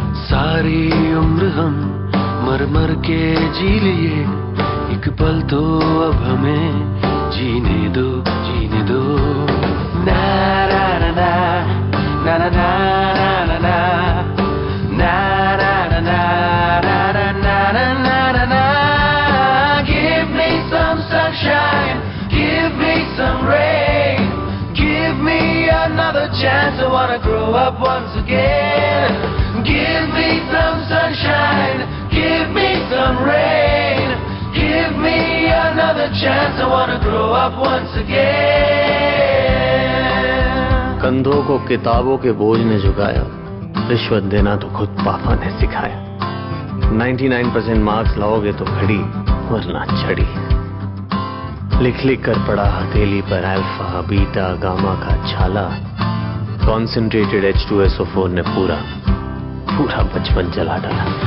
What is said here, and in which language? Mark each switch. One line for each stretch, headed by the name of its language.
Hindi: सारी उम्र हम मर मर के जी लिए, एक पल तो अब हमें जीने दो, जीने दो। ना ना ना ना ना ना ना ना ना ना ना ना ना ना।
English: Give me some sunshine, give me some rain, give me another chance. I wanna grow up once again. Give me some sunshine, give me some rain, give me another chance. I wanna grow up once again.
Hindi: कंधों को किताबों के बोझ ने झुकाया, रिश्वत देना तो खुद पापा ने सिखाया। 99% मार्क्स लाओगे तो घड़ी वरना छड़ी। लिख लिख कर पड़ा हथेली पर अल्फा बीटा गामा का छाला, कॉन्सेंट्रेटेड H2SO4 ने पूरा बचपन जला डाला।